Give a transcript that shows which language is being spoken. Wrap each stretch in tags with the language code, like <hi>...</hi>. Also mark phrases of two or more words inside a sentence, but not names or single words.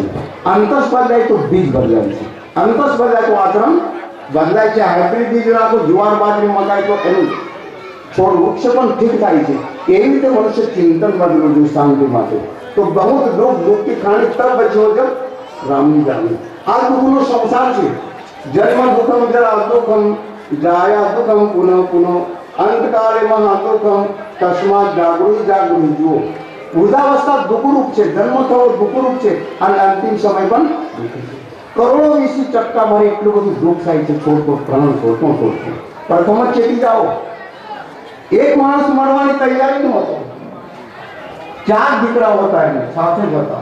<gu>અંતસ બદલાય તો બીજ બદલાય છે. અંતસ બદલાય તો આચરણ બદલાય છે. હાઇબ્રિડ બીજ રાખો, જુવાર બાજરી મકાઈ તો એનું છોડ વૃક્ષ પણ ઠીક થાય છે. એવી રીતે મનુષ્ય ચિંતન બદલવું જોઈએ શાંતિ માટે. તો બહુ</gu> <hi>दुःख की खाणी तब बच्यो जब</hi> <gu>રામની જાણી. આ દુઃખનો સંસાર છે.</gu> <sa>જન્મ દુઃખમ જરા દુઃખમ जाया दुखम पुनः पुनः अंतकाले महादुखम तस्मात जागृति जागृति</sa> <gu>जो વૃદ્ધાવસ્થા દુઃખરૂપ છે, જન્મ થવો દુઃખરૂપ છે અને અંતિમ સમય પણ કરોડો વીસી ચટકા મારે એટલું બધું દુઃખ થાય છે. છોડતો પ્રાણ છોડતો પ્રથમ જ ચેતી જાઓ. એક માણસ મરવાની તૈયારી નો હતો, 4 દીકરાઓ હતા એને સાથે જ હતા.</gu>